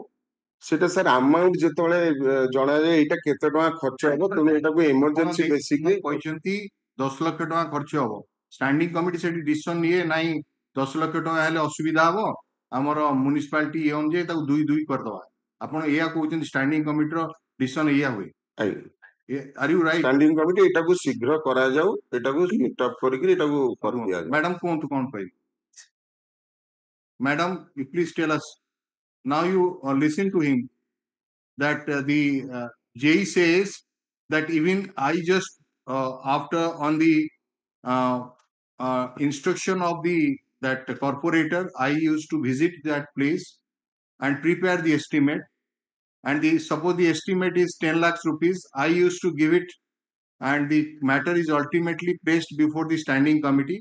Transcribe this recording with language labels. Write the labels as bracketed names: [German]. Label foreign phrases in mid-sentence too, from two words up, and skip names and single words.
[Odia] ସେଟା ସାର୍ ଆମାଉଣ୍ଟ ଯେତେବେଳେ ଜଣାଯାଏ ଏଇଟା କେତେ ଟଙ୍କା ଖର୍ଚ୍ଚ ହବ, ତେଣୁ ଏଟାକୁ [English] emergency basically [Odia] କହିଛନ୍ତି 10 ଲକ୍ଷ ଟଙ୍କା ଖର୍ଚ୍ଚ ହବ, [English] standing committee [Odia] ସେଠି ଡିସିଜନ ନିଏ ନାଇଁ 10 ଲକ୍ଷ ଟଙ୍କା ହେଲେ ଅସୁବିଧା ହବ, ଆମର ମ୍ୟୁନିସିପାଲିଟି ଇଏ ଅନୁଯାୟୀ ତାକୁ 2 କରିଦବା। ଆପଣ ଏଇଆ କହୁଛନ୍ତି [English] standing committeeର decision [Odia] ଏଇଆ ହୁଏ? [English] Are you right? standing committee [Odia] ଏଟାକୁ ଶୀଘ୍ର କରାଯାଉ, ଏଟାକୁ [English] split up [Odia] କରିକି ଏଟାକୁ କରିଦିଆଯାଉ। ମ୍ୟାଡାମ କୁହନ୍ତୁ କଣ କହିବେ? ମ୍ୟାଡାମ, [English] you please tell us. Now you listen to him that the JE says that even I just after on the instruction of that corporator, I used to visit that place and prepare the estimate, and suppose the estimate is 10 lakhs rupees, I used to give it, and the matter is ultimately placed before the standing committee.